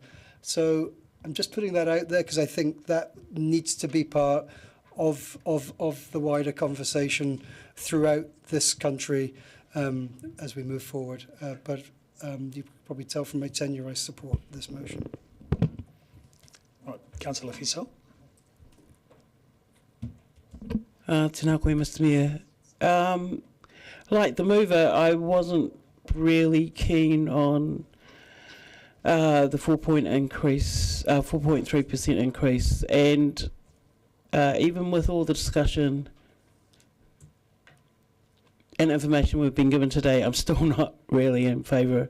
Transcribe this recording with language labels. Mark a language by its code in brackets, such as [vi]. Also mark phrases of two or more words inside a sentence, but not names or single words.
[en] So I'm just putting that out there because I think that needs to be part of the wider conversation throughout this country as we move forward. But you can probably tell from my tenure I support this motion. All right, Councillor Fiesel. [mi] Tēnā koe, [en] Mr. Mayor. Like the mover, I wasn't really keen on the 4.3% increase, and even with all the discussion and information we've been given today, I'm still not really in favour.